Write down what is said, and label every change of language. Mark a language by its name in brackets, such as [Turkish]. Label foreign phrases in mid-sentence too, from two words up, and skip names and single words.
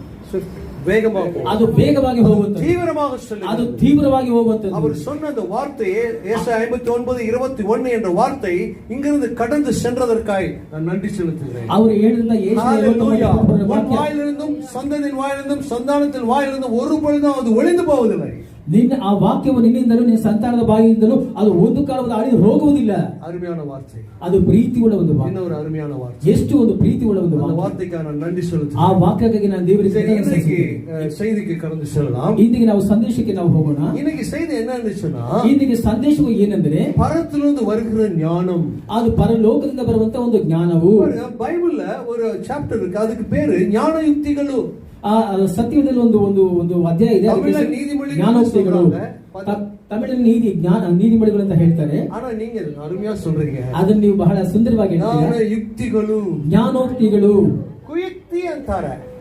[Kannada] ಅದು ವೇಗವಾಗಿ ಹೋಗುತ್ತದೆ, [Tamil] தீவிரமாக செல்லும். [Kannada] ಅದು ತೀವ್ರವಾಗಿ ಹೋಗುತ್ತದೆ. [Tamil] அவர் சொன்ன அந்த வார்த்தையே ஏசாயா 59:21 என்ற வார்த்தை இங்கிருந்து கடந்து சென்றதற்காய் நான் நன்றி செலுத்துகிறேன். அவர் ಹೇಳಿದ உன் வாயிலிருந்தும் சந்ததியின் வாயிலிருந்தும் சந்தானத்தின் வாயிலிருந்தும் ஒரு பொழுதும் அது ஒளிந்து போவதில்லை. [Kannada] ನಿನ್ನ ಆ ವಾಕ್ಯವು ನಿನ್ನಿಂದಲೂ ನಿನ್ನ ಸಂತಾನದ ಬಾಯಿಯಿಂದಲೂ ಅದು ಒಂದು ಕಾಲದ ಅಳಿದು ಹೋಗುವುದಿಲ್ಲ. [Tamil] அருமையான வார்த்தை, [Kannada] ಅದು ಪ್ರೀತಿ ಉಳ್ಳ ಒಂದು ವಾಕ್ಯ. [Tamil] இன்னொரு அருமையான வார்த்தை, [Kannada] ಎಷ್ಟು ಒಂದು ಪ್ರೀತಿ ಉಳ್ಳ ಒಂದು [Tamil] அந்த வார்த்தைக்காக நான் நன்றி [Kannada] ಆ [Tamil] செலுத்துகிறேன். [Kannada] ವಾಕ್ಯಕ್ಕಾಗಿ ನಾನು ದೇವರಿಗೆ [Tamil] இன்னைக்கு செய்திக்கு கடந்து செல்லலாம். [Kannada] ಇಂದಿಗೆ ನಾವು ಸಂದೇಶಕ್ಕೆ ನಾವು ಹೋಗೋಣ. [Tamil] இன்னைக்கு செய்தி என்னன்னு சொன்னா, [Kannada] ಇಂದಿಗೆ ಸಂದೇಶವು ಏನೆಂದರೆ [Tamil] பரத்திலிருந்து வருகிற ஞானம். [Kannada] ಅದು ಪರಲೋಕದಿಂದ ಬರುವಂತ ಒಂದು ಜ್ಞಾನವು. [Tamil] பைபிள்ல ஒரு சாப்டர் இருக்கு, அதுக்கு பேரு ஞான யுக்திಗಳು. [Kannada] ಆ ಸತ್ಯದಲ್ಲಿ ಒಂದು ಒಂದು ಒಂದು ಅಧ್ಯಾಯ ಇದೆ, ಜ್ಞಾನೋಕ್ತಿಗಳು. ತಮಿಳಿನ ನೀತಿಮಳಿಗಳು ಅಂತ ಹೇಳ್ತಾರೆ. [Tamil] ಆனா நீங்க அருமையா சொல்றீங்க, [Kannada] ಅದನ್ನ ನೀವು ಬಹಳ ಸುಂದರವಾಗಿ ಹೇಳ್ತೀರಾ. ಯುಕ್ತಿಗಳು, ಜ್ಞಾನೋಕ್ತಿಗಳು, ಕುಯುಕ್ತಿ ಅಂತಾರೆ.